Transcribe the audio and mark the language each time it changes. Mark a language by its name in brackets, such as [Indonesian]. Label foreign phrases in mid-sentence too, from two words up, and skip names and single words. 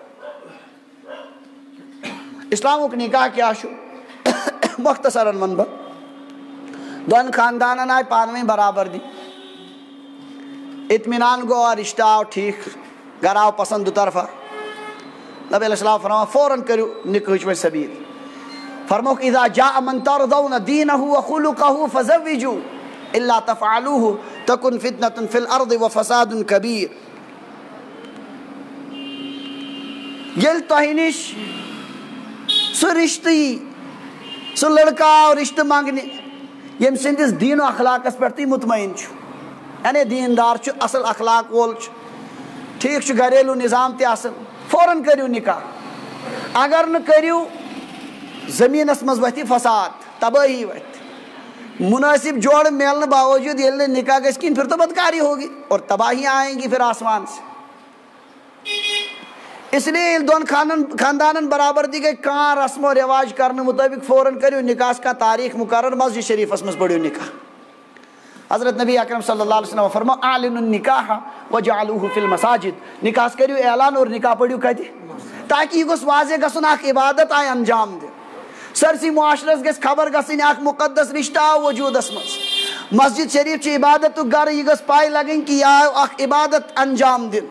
[Kashmiri] اسلامُک نکاح کیٛاہ چھُ مختصرن ونہٕ بہٕ، دۄن خاندانن آیہِ پانہٕ ؤنۍ برابردی، اطمینان گوٚو اور رشتہٕ آو ٹھیٖک، گرٕ آو پسند دُ طرفہ، نبی علیہ السلام فرماوان فوراً کٔرِو نِکاحٕچ وۄنۍ سبیٖل، فرموکھ [Arabic] اذا جاء من ترضون دینہ وخلقہ فزوجوہ الا تفعلوہ تکن فتنة فی الارض وفساد کبیر۔ [Kashmiri] ییٚلہِ تۄہہِ نِش سُہ رشتہٕ یی، سُہ لڑکہٕ آو رشتہٕ منٛگنہِ ییٚمہِ سٕنٛدِس دیٖن و اخلاقس پٮ۪ٹھ تُہۍ مطمعین چھُ، یعنی دیندار چھُ، اصل اخلاق وول چھُ، ٹھیٖک چھُ، گریلوٗ نظام تہِ اصل، فوراً کٔرِو نکاح۔ اگر نہٕ کٔرِو زٔمیٖنس منٛز وتھِ فساد، تبٲہی وتھِ، مناسب جوڑ ملنے باوجود ییٚلہِ نہٕ نکاح گژھِ کِہیٖنۍ [Urdu] پھر تو بدکاری ہوگی اور تباہی آئیں گی پھر آسمان سے۔ [Kashmiri] اس لیے ییٚلہِ دۄن خاندانن برابردی گٔے، کانٛہہ رسم و رواج کرنہٕ مطٲبق فوراً کٔرِو نکاحس کانٛہہ تاریخ مقرر، مسجد شریفس منٛز پٔرِو نکاح۔ حضرت نبی اکرم [Arabic] صلی اللہ علیہ وسلم [Kashmiri] فرمو [Arabic] اعلنوا النکاح وجعلوہ فی المساجد، [Kashmiri] نکاحس کٔرِو اعلان اور نکاح پٔرِو کتہِ، تاکہ یہِ گوٚژھ واضح گژھُن اکھ عبادت آیہِ انجام دِنہٕ، سٲرسٕے معاشرس گژھِ خبر گژھٕنۍ اکھ مقدس رشتہٕ آو وجوٗدس منٛز، مسجد شریف چھِ عبادتُک گرٕ، یہِ گٔژھ پاے لگٕنۍ کہ یہِ آو اکھ عبادت انجام دِنہٕ۔